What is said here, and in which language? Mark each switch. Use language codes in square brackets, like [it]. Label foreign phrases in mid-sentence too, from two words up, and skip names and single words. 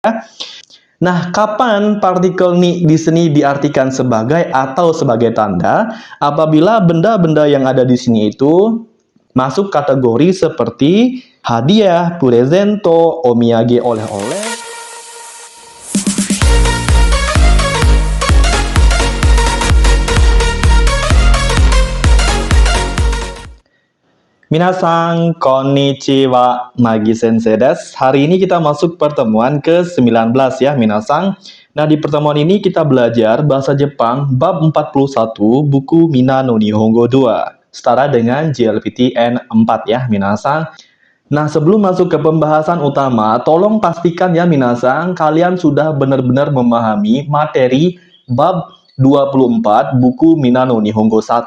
[id] Nah, kapan partikel ni di sini diartikan sebagai atau sebagai tanda? Apabila benda-benda yang ada di sini itu masuk kategori seperti hadiah, presento, omiyage, oleh-oleh. [ja] 皆さん、こんにちは、マギ先生です. [id] Hari ini kita masuk pertemuan ke-19 ya, minasan. Nah, di pertemuan ini kita belajar bahasa Jepang bab 41 buku Mina no Nihongo 2. Setara dengan JLPT N4 ya, minasan. Nah, sebelum masuk ke pembahasan utama, tolong pastikan ya minasan, kalian sudah benar-benar memahami materi bab 24 buku Mina no Nihongo 1.